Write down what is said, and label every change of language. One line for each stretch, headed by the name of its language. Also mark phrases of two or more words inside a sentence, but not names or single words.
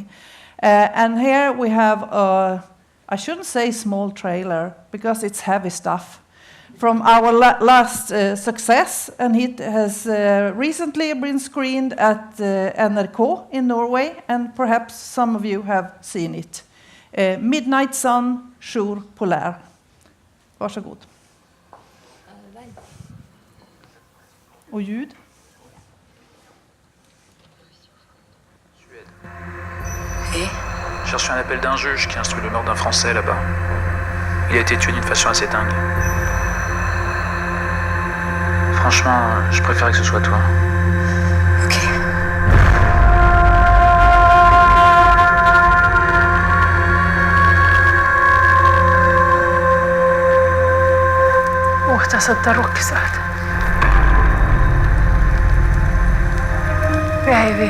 English: And here we have I shouldn't say small trailer, because it's heavy stuff, from our last success, and it has recently been screened at NRK in Norway, and perhaps some of you have seen it. Midnight Sun, Jour Polaire.
Swedish: Varsågod. Och ljud.
French: Et j'ai reçu un appel d'un juge qui instruit le meurtre d'un Français là-bas. Il a été tué d'une façon assez dingue. Franchement, je préférais que ce soit toi. Ok. Uhtasutta rukkisaat. Päivi.